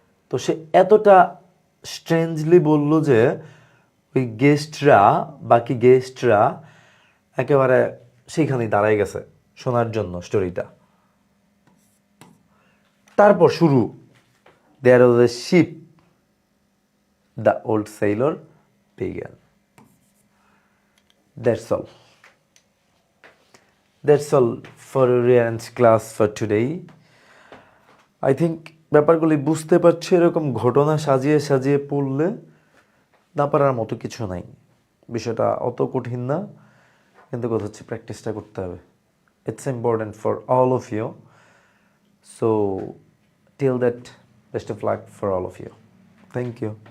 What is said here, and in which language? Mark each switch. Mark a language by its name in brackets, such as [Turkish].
[Bangla] তো সে এতটা স্ট্রেঞ্জলি বলল যে ওই বাকি গেস্টরা একেবারে সেইখানেই দাঁড়ায় গেছে শোনার জন্য স্টোরিটা। তারপর শুরু, [English] There was a ship, the old sailor began. That's all. That's all for Ryan's class for today. I think [Bangla] ব্যাপারগুলি বুঝতে পারছি। এরকম ঘটনা সাজিয়ে সাজিয়ে পড়লে না পারার মতো কিছু নাই, বিষয়টা অত কঠিন না, কিন্তু কথা হচ্ছে প্র্যাকটিসটা করতে হবে। [English] It's important for all of you. So till that, best of luck for all of you. Thank you.